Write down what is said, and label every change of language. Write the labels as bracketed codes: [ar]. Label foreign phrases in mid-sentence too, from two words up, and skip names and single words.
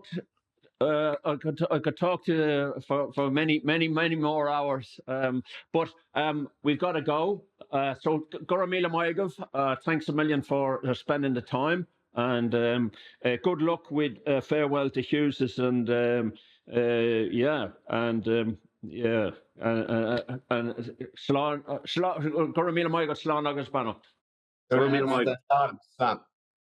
[en] I could talk to you for many more hours, but we've got to go. So Ciarán O Maonaigh, thanks a million for spending the time, and good luck with farewell to Hughes, and yeah, and Ciarán O Maonaigh, [ga] Slán agus Bannock. [en] Ciarán O Maonaigh.